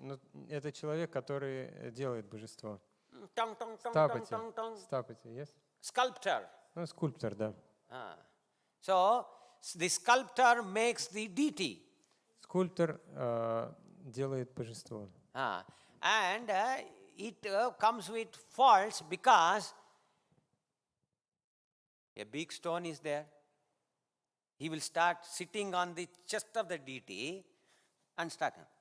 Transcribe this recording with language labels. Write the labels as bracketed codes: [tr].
[ru] Ну, это человек, который делает божество. Стапати, yes? [en] Sculptor. [ru] Ну, скульптор, да. [en] So, the sculptor makes the deity. [ru] Скульптор делает божество. [en] And it comes with faults because a big stone is there. He will start sitting on the chest of the deity and start.